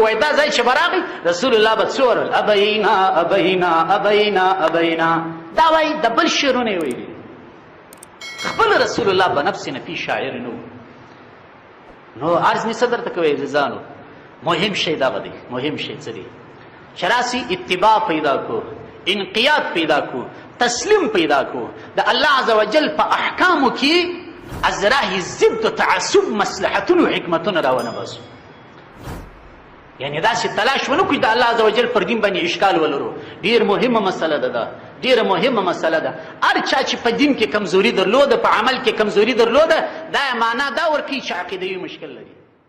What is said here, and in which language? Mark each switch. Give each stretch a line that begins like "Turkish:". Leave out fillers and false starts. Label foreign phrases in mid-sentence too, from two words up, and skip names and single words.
Pashto: وایي دا ځای چې به راغی رسول الله به څه ویل؟ ابینا ابینا ابینا ابینا. دا وایي د بل شعرونه یې ویلي. خپل رسول الله به نفس نفي شاعر نه و. نو عرض مې څه درته کوی عزیزانو؟ مهم شی دغه دی. مهم شی څه دی؟ چې راسي اتباع پیدا کو، انقیاد پیدا کو، تسلیم پیدا کو د الله
Arabic: عز وجل
Pashto: په احکامو کې
Persian: از راه ضد و تعصب
Pashto: مصلحتونه و حکمتونه راونه باسو. یعنی داسې تلاش ونه کړو د الله
Arabic: عز وجل
Pashto: پر دین باندې اشکال ولرو. ډېر مهمه مسله ده دا، ډېره مهمه مسله ده. هر چا چې په دین کې کمزوري درلوده، په عمل کې کمزوري درلوده، دا معنا دا ورکوي چې عقیدوي مشکل لري.